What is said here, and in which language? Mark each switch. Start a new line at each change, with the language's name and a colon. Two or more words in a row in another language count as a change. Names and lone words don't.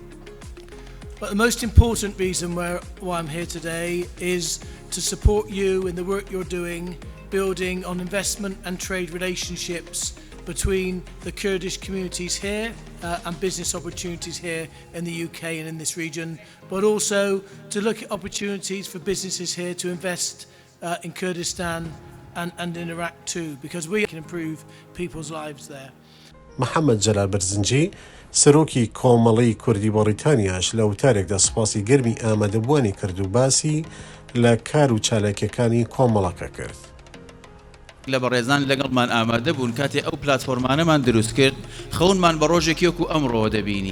English: But the most important reason why I'm here today is to support you in the work you're doing, building on investment and trade relationships between the Kurdish communities here and business opportunities here in the UK and in this region, but also to look at opportunities for businesses here to invest in Kurdistan and in Iraq too, because we can improve people's lives there.
Central Kurdish: محەممەد جەلال بەرزنجی سەرۆکی کۆمەڵەی کوردی بەریتانیاش لە وتارێکدا سوپاسی گەرمی ئامادەبوانی کرد و باسی لە کار و چالاکیەکانی کۆمەڵەکە کرد. لە بەڕێزان لەگەڵمان ئامادە بوون کاتێ ئەو پلاتفۆرمانەمان دروست کرد خەونمان بە ڕۆژێک وەکو ئەمڕۆ دەبینی.